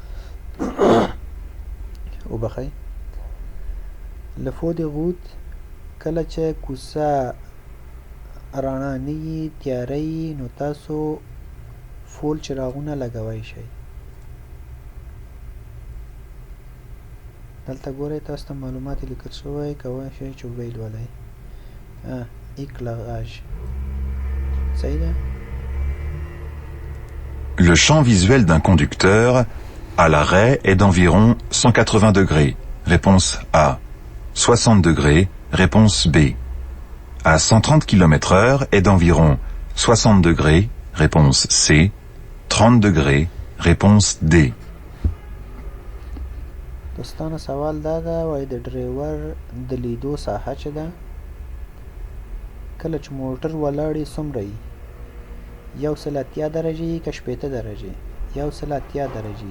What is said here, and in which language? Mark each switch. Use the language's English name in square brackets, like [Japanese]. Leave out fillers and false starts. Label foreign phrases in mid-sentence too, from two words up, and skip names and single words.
[Pashto] وبخئ، له [French] feux de route [Pashto] کله چې کوڅه رڼا نه وي، تیاره وي، نو تاسو فول چراغونه لګوئ شئ. دلته ګورئ تاسو ته معلومات لیکل شوی، کولی شئ چې ویې لولئ. éclairage صحیح ده؟ [French] Le champ visuel d'un conducteur à l'arrêt est d'environ 180 degrés. Réponse A. 60 degrés. Réponse B. À 130 km/h est d'environ 60 degrés. Réponse C. 30 degrés. Réponse D. [Pashto] دوستانو سوال دا ده، وایي د ډریور د لیدو ساحه چې ده کله چې موټر ولاړ څومره وي؟ 180 درجې که 80 درجې؟ 180 درجې.